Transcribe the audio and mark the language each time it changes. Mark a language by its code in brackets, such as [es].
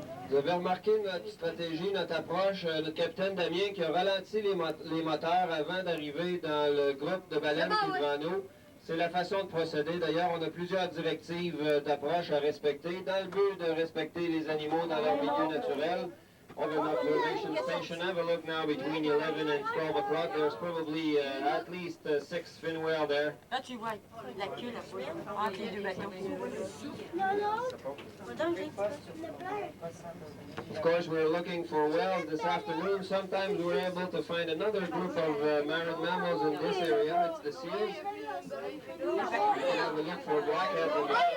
[fr] Vous avez remarqué notre stratégie, notre approche, notre capitaine Damien qui a ralenti les moteurs avant d'arriver dans le groupe de baleines qui est devant nous. C'est la façon de procéder. D'ailleurs, on a plusieurs directives d'approche à respecter dans le but de respecter les animaux dans leur milieu naturel. [en] On an observation station. Have a look now between 11 and 12 o'clock. There's probably at least 6 fin whales there. [fr] Là, tu vois la queue là-bas, entre les deux bateaux. [en] Of course, we're looking for whales this afternoon. Sometimes we're able to find another group of marine mammals in this area. It's the seals. And have a look for blackhead and